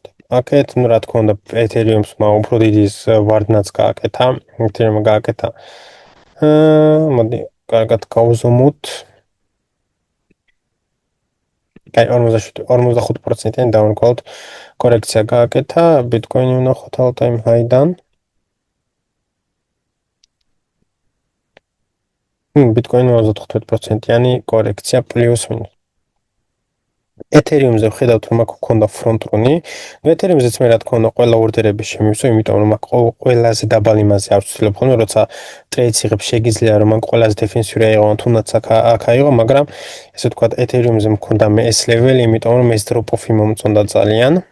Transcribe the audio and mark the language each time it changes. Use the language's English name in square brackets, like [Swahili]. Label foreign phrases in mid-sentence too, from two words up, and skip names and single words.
[Georgian] აქეთ, ну, რა თქმა უნდა, ეთერიუმსმა უფრო დიდი ვარდნაც გააკეთა, ეთერიუმმა გააკეთა. მოდი, კარგად გავზომოთ. კაი, 45%-იანი დავანკვალოთ. კორექცია გააკეთა, ბიტკოინი ვნახოთ [English] all time high- [Georgian] დან. ბიტკოინი 35%-იანი კორექცია პლუს მინუს. ეთერიუმზე ვხედავთ რომ აქ გქონდა [English] front run- [Georgian] ი. ეთერიუმზეც მე რა თქმა უნდა ყველა ორდერები შემივსო, იმიტომ რომ აქ ყველაზე დაბალი მასე არ ვცდილობ ხოლმე, როცა ტრეიდს იღებ შეგიძლია რომ აქ ყველაზე დეფენსიური აიღო, თუნდაც აქ აიღო, მაგრამ ესე ვთქვათ ეთერიუმზე მქონდა მე ეს ლეველი, იმიტომ რომ ეს drop-off-ი მომწონდა ძალიან.